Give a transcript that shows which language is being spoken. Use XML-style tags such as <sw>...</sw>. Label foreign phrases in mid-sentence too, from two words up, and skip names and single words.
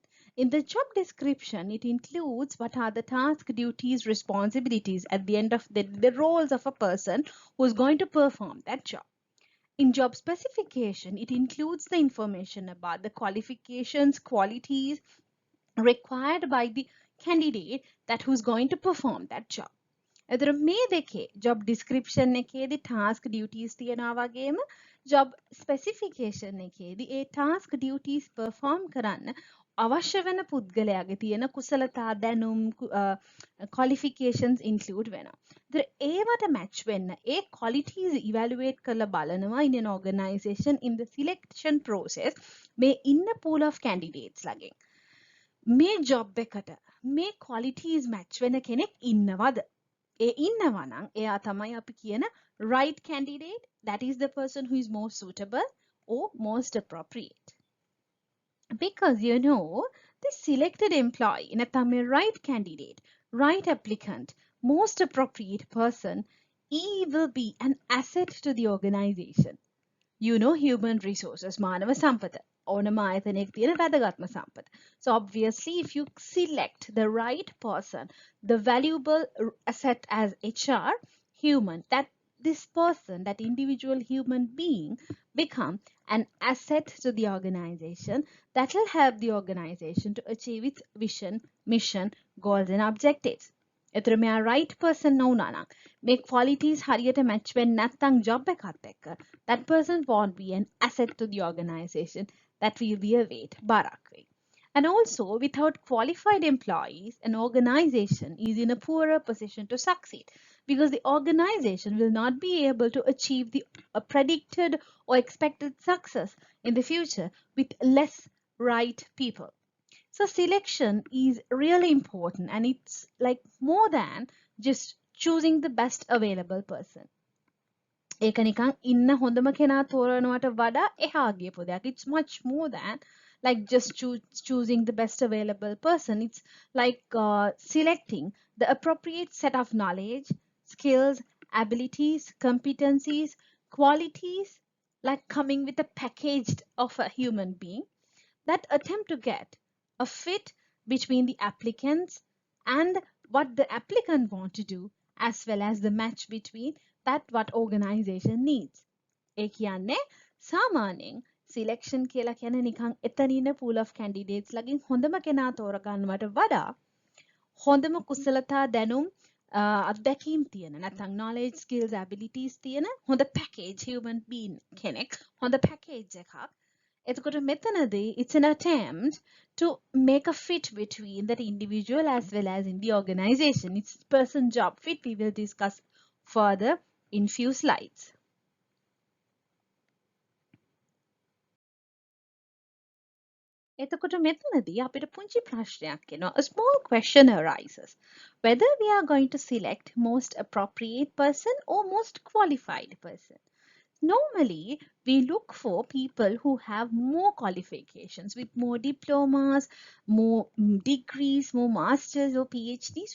<en>In the job description, it includes what are the tasks, duties, responsibilities at the end of the roles of a person who is going to perform that job. In job specification, it includes the information about the qualifications, qualities required by the candidate that who's going to perform that job.</en> <si>එතකොට මේ දෙකේ</si> <en>job description</en> <si>එකේදී</si> <en>task duties</en> <si>තියනවා වගේම</si> <en>job specification</en> <si>එකේදී ඒ</si> <en>task duties perform</en> <si>කරන්න අවශ්‍ය වෙන පුද්ගලයාගේ තියෙන කුසලතා දැනුම්</si> <en>qualifications include</en> <si>වෙනවා. ඒතර ඒවට match වෙන්න ඒ</si> <en>qualities evaluate</en> <si>කරලා බලනවා</si> <en>in an organization in the selection process</en> <si>මේ ඉන්න</si> <en>pool of candidates</en> <si>ලගෙන්. මේ job එකට මේ qualities match වෙන කෙනෙක් ඉන්නවද? ඒ ඉන්නවා නම් එයා තමයි අපි කියන</si> <en>right candidate, that is the person who is most suitable or most appropriate. Because you know, the selected employee,</en> <si>නැත්නම් මේ</si> <en>right candidate, right applicant, most appropriate person, he will be an asset to the organization. You know, human resources,</en> <si>මානව සම්පත. ඕනම ආයතනයක තියෙන වැදගත්ම සම්පත.</si> <en>So obviously, if you select the right person, the valuable asset as HR, human, that this person, that individual human being become an asset to the organization that will help the organization to achieve its vision, mission, goals and objectives.</en> <si>එතර මෙයා</si> <en>right person</en> <si>නොවුනා නම් මේ</si> <en>qualities හරියට match</en> <si>වෙන්නේ නැත්නම්</si> <en>job</en> <si>එකත් එක්ක</si> <en>that person won't be an asset to the organization, that will be a weight</en> <si>බාරක් වෙයි.</si> <en>And also, without qualified employees, an organization is in a poorer position to succeed because the organization will not be able to achieve the predicted or expected success in the future with less right people. So selection is really important, and it's like more than just choosing the best available person.</en> <si>ඒක නිකන් ඉන්න හොඳම කෙනා තෝරනවට වඩා එහා ගියපු දෙයක්.</si> <en>It's much more than like just choosing the best available person. It's like selecting the appropriate set of knowledge, skills, abilities, competencies, qualities, like coming with a package of a human being that attempt to get a fit between the applicants and what the applicant want to do, as well as the match between that what organization needs.</en> <si>ඒ කියන්නේ සාමාන්‍යයෙන් selection කියලා කියන්නේ නිකන් එතන ඉන්න</si> <en>pool of candidates</en> <si>ලගින් හොඳම කෙනා තෝරගන්නවට වඩා හොඳම කුසලතා දැනුම් අත්දැකීම් තියෙන නැත්නම්</si> <en>knowledge, skills, abilities</en> <si>තියෙන හොඳ</si> <en>package human being</en> <si>කෙනෙක් හොඳ package එකක්. එතකොට මෙතනදී</si> <en>it's an attempt to make a fit between that individual as well as in the organization. It's person job fit. We will discuss further in few slides.</en> <si>එතකොට මෙතනදී අපිට පුංචි ප්‍රශ්නයක් එනවා.</si> <en>A small question arises whether we are going to select most appropriate person or most qualified person. Normally, we look for people who have more qualifications with more diplomas, more degrees, more masters or PhDs.</en>